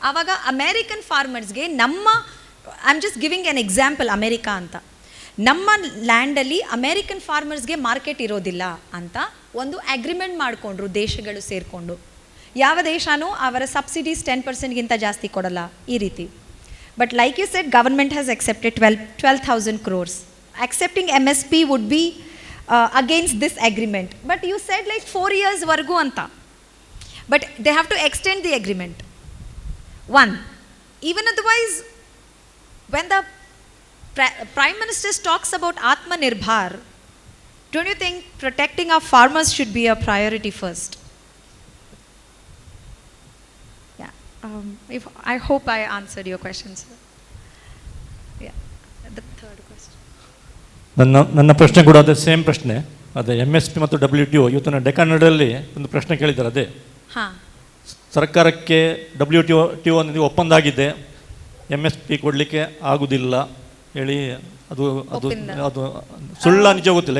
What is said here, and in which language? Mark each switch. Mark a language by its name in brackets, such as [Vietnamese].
[Kannada] ಆವಾಗ ಅಮೇರಿಕನ್ ಫಾರ್ಮರ್ಸ್ಗೆ ನಮ್ಮ, [English] I am just giving an example, [Kannada] America ಅಂತ, ನಮ್ಮ ಲ್ಯಾಂಡಲ್ಲಿ ಅಮೇರಿಕನ್ ಫಾರ್ಮರ್ಸ್ಗೆ ಮಾರ್ಕೆಟ್ ಇರೋದಿಲ್ಲ ಅಂತ ಒಂದು ಅಗ್ರಿಮೆಂಟ್ ಮಾಡಿಕೊಂಡ್ರು ದೇಶಗಳು ಸೇರಿಕೊಂಡು. ಯಾವ ದೇಶನೂ ಅವರ ಸಬ್ಸಿಡೀಸ್ 10%ಗಿಂತ ಜಾಸ್ತಿ ಕೊಡಲ್ಲ ಈ ರೀತಿ. [English] But like you said, government has accepted 12,000 crores. Accepting MSP would be against this agreement. But you said like 4 years [Kannada] vargu anta. [English] But they have to extend the agreement. One, even otherwise, when the Prime Minister talks about Atmanirbhar, don't you think protecting our farmers should be a priority first? Yeah. I hope I answered your question, sir. Yeah. The third question. [Kannada] ನನ್ನ ಪ್ರಶ್ನೆ ಕೂಡ ಅದೇ same ಪ್ರಶ್ನೆ, ಅದೇ MSP ಮತ್ತು WTO. ಇವತ್ತಿನ ಡೆಕಾನಡಲ್ಲಿ ಒಂದು ಪ್ರಶ್ನೆ ಕೇಳಿದ್ದಾರೆ, ಅದೇ ಸರ್ಕಾರಕ್ಕೆ WTO ಒಪ್ಪಂದ ಆಗಿದೆ, MSP ಕೊಡಲಿಕ್ಕೆ ಆಗುವುದಿಲ್ಲ ಹೇಳಿ, ಅದು ಅದು ಅದು ಸುಳ್ಳ ನಿಜ ಗೊತ್ತಿಲ್ಲ.